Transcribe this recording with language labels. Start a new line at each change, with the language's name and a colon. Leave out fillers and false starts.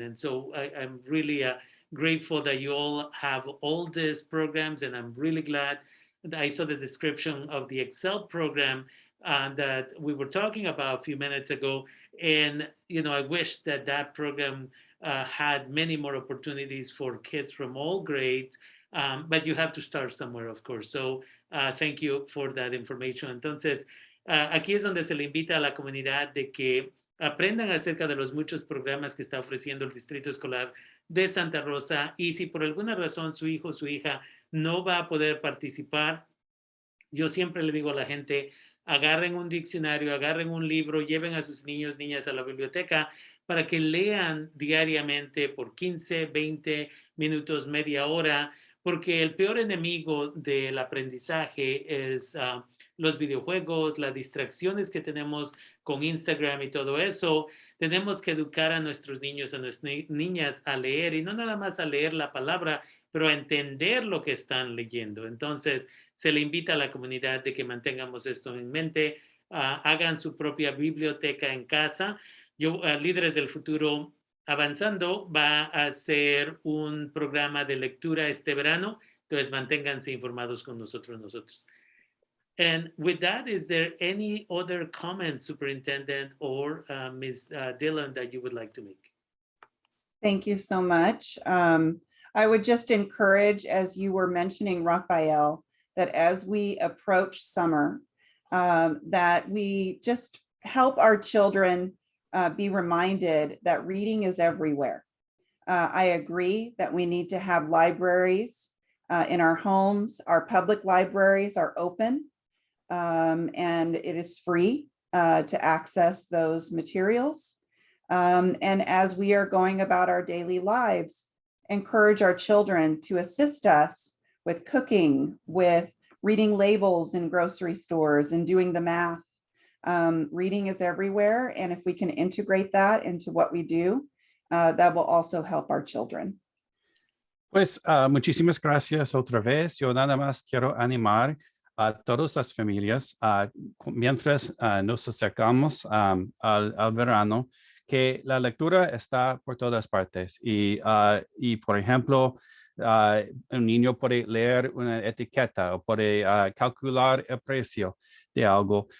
English: And so I'm really grateful that you all have all these programs, and I'm really glad that I saw the description of the Excel program that we were talking about a few minutes ago. And, you know, I wish that that program had many more opportunities for kids from all grades, but you have to start somewhere, of course. So thank you for that information.
Spanish: Entonces, aquí es donde se le invita a la comunidad de que aprendan acerca de los muchos programas que está ofreciendo el Distrito Escolar de Santa Rosa, y si por alguna razón su hijo o su hija no va a poder participar, yo siempre le digo a la gente, agarren un diccionario, agarren un libro, lleven a sus niños, niñas a la biblioteca para que lean diariamente por 15, 20 minutos, media hora, porque el peor enemigo del aprendizaje es los videojuegos, las distracciones que tenemos con Instagram y todo eso. Tenemos que educar a nuestros niños, a nuestras niñas a leer, y no nada más a leer la palabra, pero a entender lo que están leyendo. Entonces, se le invita a la comunidad de que mantengamos esto en mente, hagan su propia biblioteca en casa. Yo, Líderes del Futuro Avanzando va a hacer un programa de lectura este verano, entonces manténganse informados con nosotros.
English: And with that, is there any other comment, Superintendent or Ms. Dillon, that you would like to make? Thank you so much. I would just encourage, as you were mentioning, Raphael, that as we approach summer, that we just help our children be reminded that reading is everywhere. I agree that we need to have libraries in our homes. Our public libraries are open, and it is free to access those materials. And as we are going about our daily lives, encourage our children to assist us with cooking, with reading labels in grocery stores and doing the math. Reading is everywhere, and if we can integrate that into what we do, that will also help our children.
Spanish: Pues muchísimas gracias otra vez. Yo nada más quiero animar a todas las familias mientras nos acercamos al verano, que la lectura está por todas partes y por ejemplo, un niño puede leer una etiqueta o puede calcular el precio de algo.